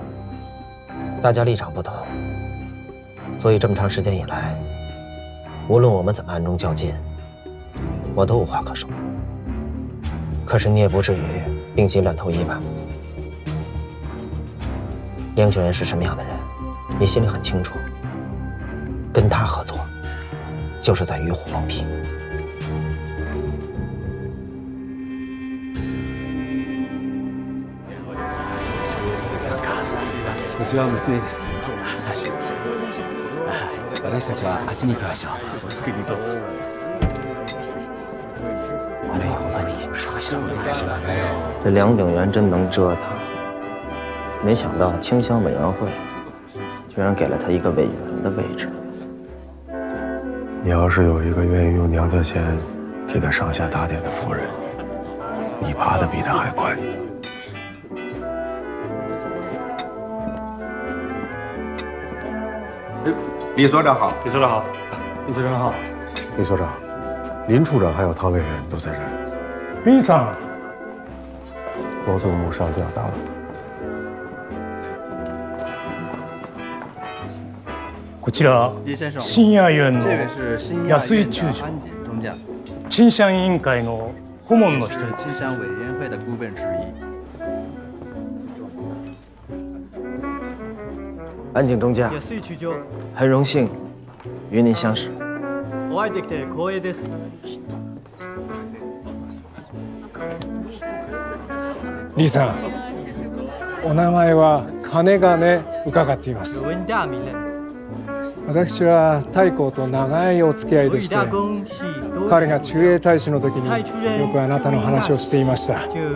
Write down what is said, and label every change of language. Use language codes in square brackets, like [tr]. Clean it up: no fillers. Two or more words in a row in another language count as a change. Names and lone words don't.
[zh] 大家立场不同，所以这么长时间以来，无论我们怎么暗中较劲，我都无话可说。可是你也不至于病急乱投医吧？梁九元是什么样的人，你心里很清楚。跟他合作，就是在与虎谋皮。 [ja] こちらは娘です。私たちはあっちに行きましょう。お好きにどうぞ。 [zh] 哎呦，你说什么也是呢？这梁鼎元真能折腾。没想到清乡委员会居然给了他一个委员的位置。你要是有一个愿意用娘家钱替他上下打点的夫人，你爬得比他还快。李所长好，李所长好，李所长好，李所长，林处长还有唐委员都在这儿。李长，罗总幕上吊打了。 [ja] こちら新野園の安井中将、清乡委員会の顧問の一人です。 [zh] 清乡委员会的顾问之一。安井中将，很荣幸与您相识。 [ja] お会いできて光栄です。李さん、お名前は金金伺っています。私は太閤と長いお付き合いでして、彼が駐英大使の時によくあなたの話をしていました。